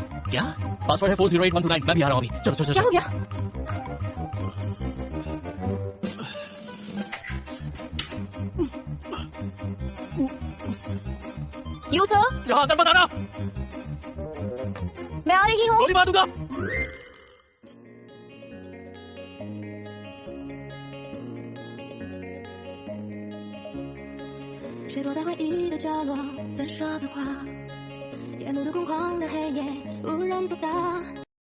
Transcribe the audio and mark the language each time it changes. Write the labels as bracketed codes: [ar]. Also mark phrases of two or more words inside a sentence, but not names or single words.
[hi] क्या? पासवर्ड है 408129। मैं भी आ रहा हूँ अभी। चलो चलो चलो। क्या हो गया? यू सर, यहाँ अंदर मत आना, मैं आ रही हूँ। गोली मार दूंगा। [zh] 谁躲在回忆的角落，在说着话，夜幕的空旷的黑夜，无人作答。